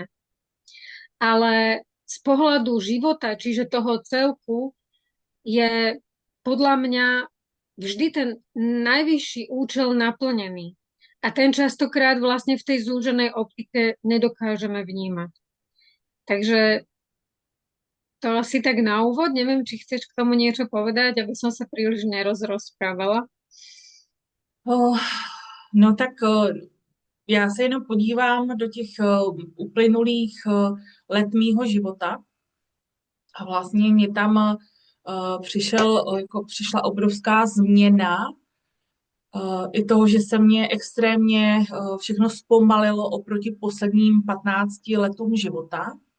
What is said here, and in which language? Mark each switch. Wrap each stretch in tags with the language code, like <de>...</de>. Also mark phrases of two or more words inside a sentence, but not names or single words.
<sk>Ale z pohľadu života, čiže toho celku, je podľa mňa vždy ten najvyšší účel naplnený. A ten častokrát vlastne v tej zúženej optike nedokážeme vnímať. Takže to asi tak na úvod. Neviem, či chceš k tomu niečo povedať, aby som sa príliš nerozprávala.</sk> <cs>No tak já se jenom podívám do těch uplynulých let mýho života a vlastně mě tam přišla obrovská změna i toho, že se mě extrémně všechno zpomalilo oproti posledním 15 letům života.</cs>